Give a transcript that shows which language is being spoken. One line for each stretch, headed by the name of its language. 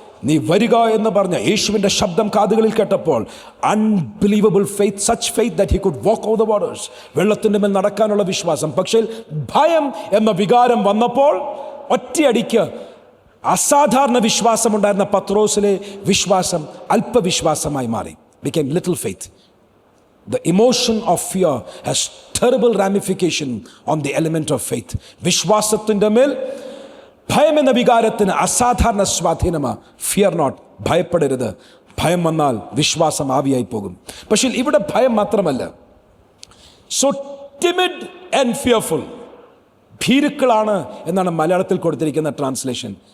Malayalam: നീ വരിക എന്ന് പറഞ്ഞ യേശുവിൻ്റെ ശബ്ദം കാതുകളിൽ കേട്ടപ്പോൾ
English: unbelievable faith, such faith that he could walk over the waters,
Malayalam: വെള്ളത്തിൻ്റെ മേൽ നടക്കാനുള്ള വിശ്വാസം. പക്ഷേ ഭയം എന്ന വികാരം വന്നപ്പോൾ ഒറ്റയടിക്ക് അസാധാരണ വിശ്വാസമുണ്ടായിരുന്ന പത്രോസിലെ വിശ്വാസം അല്പവിശ്വാസമായി മാറി.
English: became little faith. The emotion of fear has terrible ramification on the element of faith.
Malayalam: വിശ്വാസത്തിൻ്റെ മേൽ ഭയം എന്ന വികാരത്തിന് അസാധാരണ സ്വാധീനമാണ്.
English: fear not,
Malayalam: ഭയപ്പെടരുത്. ഭയം വന്നാൽ വിശ്വാസം ആവിയായി പോകും. പക്ഷേ ഇവിടെ ഭയം മാത്രമല്ല,
English: so timid and fearful,
Malayalam: ഭീരുക്കളാണ് എന്നാണ് മലയാളത്തിൽ കൊടുത്തിരിക്കുന്ന ട്രാൻസ്ലേഷൻ.